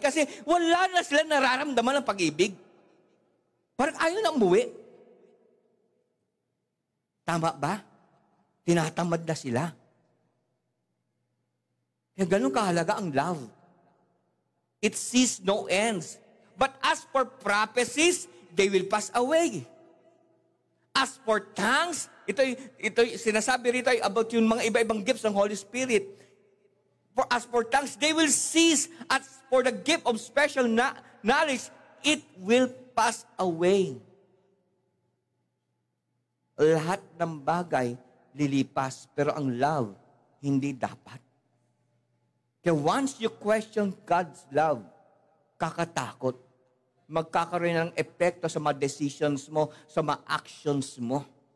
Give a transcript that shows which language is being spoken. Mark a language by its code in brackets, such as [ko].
[tl] Kasi wala na sila nararamdaman ng pag-ibig. Parang ayaw na umuwi. Tama ba? Tinatamad na sila. Kaya ganun kahalaga ang love. [en] It sees no ends. But as for prophecies, they will pass away. As for tongues, [tl] ito sinasabi rito about yung mga iba-ibang gifts ng Holy Spirit. [en] As for tongues, they will cease. As for the gift of special knowledge, it will pass away. [tl] Lahat ng bagay lilipas, pero ang love, hindi dapat. Kaya [en] once you question God's love, [tl] kakatakot. Magkakaroon ng epekto sa mga decisions mo, sa mga actions mo.